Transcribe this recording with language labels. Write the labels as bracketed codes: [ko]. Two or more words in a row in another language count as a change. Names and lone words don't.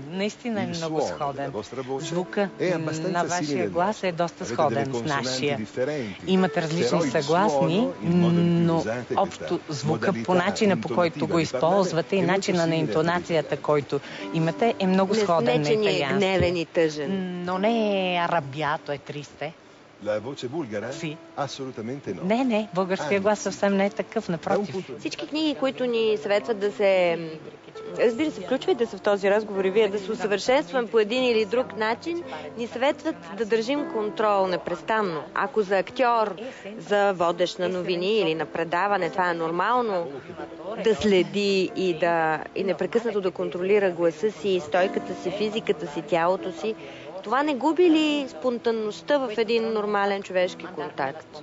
[bg] Наистина е много сходен. Звука на вашия глас е доста сходен с нашия. Имате различни съгласни, но общо звука, по начина, по който го използвате, и начина на интонацията, който имате, е много сходен на италиански. Не е гневен и тъжен. Но не е арабиато, е тристе. [it] La voce bulgara? Sì. Assolutamente no. [bg] Не, българския глас съвсем не е такъв, напротив. Всички книги, които ни съветват да се... Разбира се, включвайте се в този разговор и вие, да се усъвършенстваме по един или друг начин, ни съветват да държим контрол непрестанно. Ако за актьор, за водещ на новини или на предаване, това е нормално да следи и непрекъснато да контролира гласа си, стойката си, физиката си, тялото си, това не губи ли спонтанността в един нормален човешки контакт?